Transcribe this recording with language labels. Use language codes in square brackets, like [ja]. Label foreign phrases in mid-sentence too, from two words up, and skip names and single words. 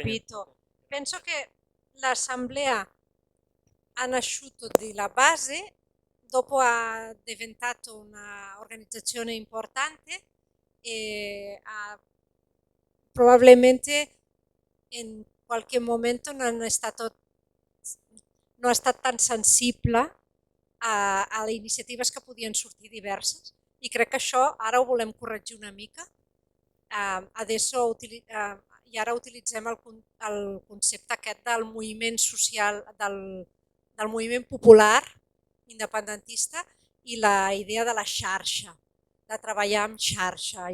[it] capito. Penso che l'assemblea ha nasciuto dalla base, dopo ha diventato un'organizzazione importante e probabilmente in qualche momento non è stato [ca] tan sensible a les iniciatives que podien sortir diverses i crec que això ara ho volem corregir una mica. I ara utilitzem el concepte aquest del moviment social, del moviment popular independentista i la idea de la xarxa, de treballar en xarxa.